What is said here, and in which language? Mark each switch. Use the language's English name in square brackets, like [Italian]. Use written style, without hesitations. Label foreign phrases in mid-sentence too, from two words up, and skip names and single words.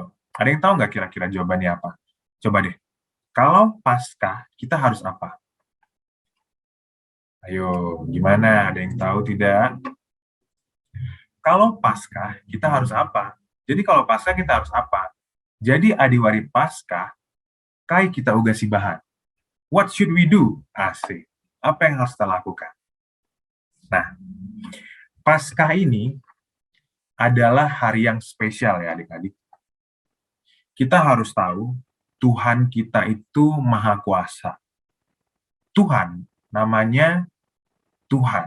[Indonesian] Ada yang tahu nggak kira-kira jawabannya apa? Coba deh. Kalau Pasca, kita harus apa? Ayo, gimana? Ada yang tahu tidak? Kalau Pasca, kita harus apa? Jadi kalau Pasca kita harus apa? [Batak Karo] Jadi adiwari Pasca, kai kita uga sibahan. [English] What should we do? [Indonesian] Asik. Apa yang harus kita lakukan? Nah, Paskah ini adalah hari yang spesial ya adik-adik. Kita harus tahu Tuhan kita itu Maha Kuasa. Tuhan namanya Tuhan.